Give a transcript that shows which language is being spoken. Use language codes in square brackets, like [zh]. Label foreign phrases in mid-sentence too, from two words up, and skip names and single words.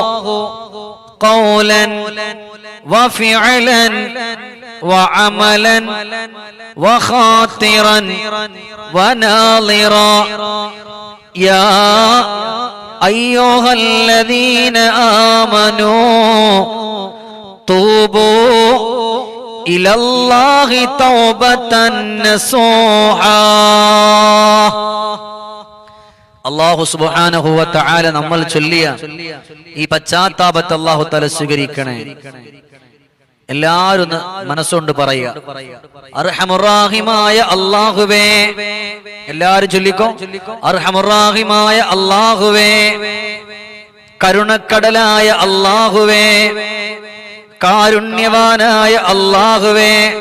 [ar] قولا وفعلا وعملا وخاطرا وناظرا يا أيها الذين آمنوا توبوا إلى الله توبة نصوحا. [ml] അല്ലാഹു [ar] سبحانه و تعالى [ml] നമ്മൾ ചൊല്ലിയ ഈ പശ്ചാത്താപത്തെ അല്ലാഹു തആല സ്വീകരിക്കണേ. എല്ലാവരും മനസ്സുകൊണ്ട് പറയുക, അർഹമുർ-റഹീമായ അല്ലാഹുവേ. എല്ലാവരും ചൊല്ലിക്കോ, അർഹമുർ-റഹീമായ അല്ലാഹുവേ, കരുണക്കടലായ അല്ലാഹുവേ, കാരുണ്യവാനായ അല്ലാഹുവേ.